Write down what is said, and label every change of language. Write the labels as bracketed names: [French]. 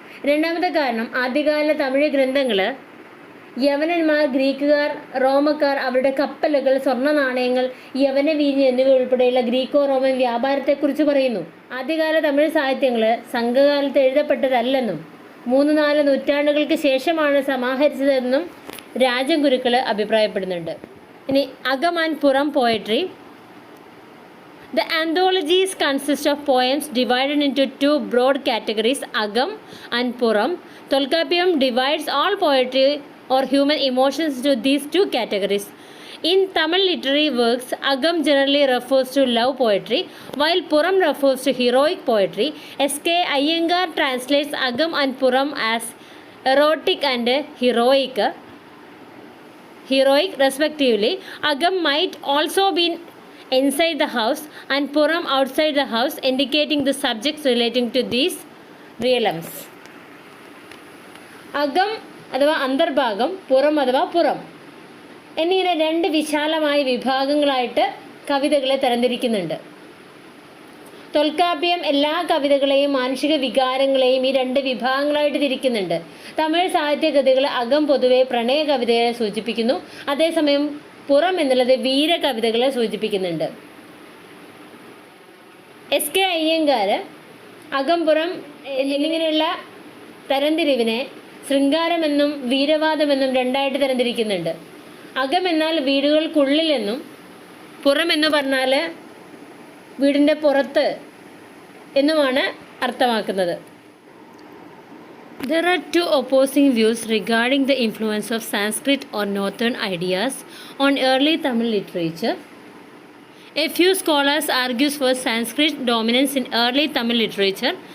[Malayalam] രണ്ടാമത്തെ കാരണം ആദ്യകാല തമിഴ് ഗ്രന്ഥങ്ങൾ യവനന്മാർ, ഗ്രീക്കുകാർ, റോമക്കാർ അവരുടെ കപ്പലുകൾ, സ്വർണ്ണ നാണയങ്ങൾ, യവന വീഞ്ഞ് എന്നിവ ഉൾപ്പെടെയുള്ള ഗ്രീക്കോ റോമൻ വ്യാപാരത്തെക്കുറിച്ച് പറയുന്നു. ആദ്യകാല തമിഴ് സാഹിത്യങ്ങൾ സംഘകാലത്ത് എഴുതപ്പെട്ടതല്ലെന്നും 3-4 നൂറ്റാണ്ടുകൾക്ക് ശേഷമാണ് സമാഹരിച്ചതെന്നും രാജഗുരുക്കൾ അഭിപ്രായപ്പെടുന്നുണ്ട്. [English] ഇനി Akam and Puram poetry. The anthologies consist of poems divided into two broad categories, Agam and Puram. Tolkappiyam divides all poetry or human emotions into these two categories. In Tamil literary works, Agam generally refers to love poetry, while Puram refers to heroic poetry. S.K. Iyengar translates Agam and Puram as erotic and heroic respectively. Agam might also be inside the house and Puram outside the house, indicating the subjects relating to these realms. [Malayalam] അകം അഥവാ അന്തർഭാഗം, പുറം അഥവാ പുറം എന്നിങ്ങനെ രണ്ട് വിശാലമായ വിഭാഗങ്ങളായിട്ട് കവിതകളെ തരംതിരിക്കുന്നുണ്ട്. തൊൽക്കാപ്യം എല്ലാ കവിതകളെയും മാനുഷിക വികാരങ്ങളെയും ഈ രണ്ട് വിഭാഗങ്ങളായിട്ട് തിരിക്കുന്നുണ്ട്. തമിഴ് സാഹിത്യകൃതികൾ അകം പൊതുവെ പ്രണയ കവിതയെ സൂചിപ്പിക്കുന്നു, അതേസമയം പുറം എന്നുള്ളത് വീരകവിതകളെ സൂചിപ്പിക്കുന്നുണ്ട്. എസ് കെ അയ്യങ്കാർ അകം പുറം എന്നിങ്ങനെയുള്ള തരംതിരിവിനെ ശൃംഗാരമെന്നും വീരവാദമെന്നും രണ്ടായിട്ട് തരംതിരിക്കുന്നുണ്ട്. അകം എന്നാൽ വീടുകൾക്കുള്ളിലെന്നും പുറം എന്ന് പറഞ്ഞാൽ വീടിൻ്റെ പുറത്ത് എന്നുമാണ് അർത്ഥമാക്കുന്നത്. [English] There are two opposing views regarding the influence of Sanskrit or Northern ideas on early Tamil literature. A few scholars argue for Sanskrit dominance in early Tamil literature.